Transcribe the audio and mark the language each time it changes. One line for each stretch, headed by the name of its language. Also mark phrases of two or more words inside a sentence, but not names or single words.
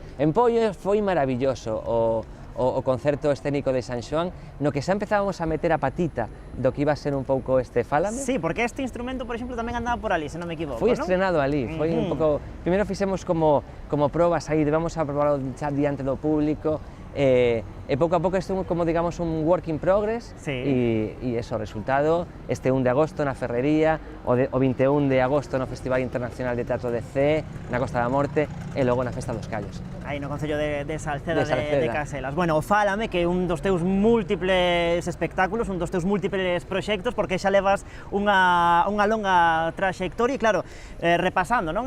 Galician: En Poio foi maravilloso o concerto escénico de San Xoán, no que xa empezábamos a meter a patita do que iba a ser un pouco este Fálame. Sí, porque este instrumento, por exemplo, tamén andaba por ali, se non me equivoco, foi estrenado ali, foi un pouco... Primeiro fixemos como probas aí, vamos a probar xa diante do público, e pouco a pouco isto é como, digamos, un
English: work in progress,
Galician: e eso, o resultado, este 1 de agosto na Ferrería, o 21 de agosto no Festival Internacional de Teatro de Cee, na Costa da Morte, e logo na Festa dos Callos. Aí no Concello de Salceda de Caselas. Bueno, o Fálame, que é un dos teus múltiples espectáculos, un dos teus múltiples proxectos, porque xa levas unha longa traxectoria, e claro, repasando, non?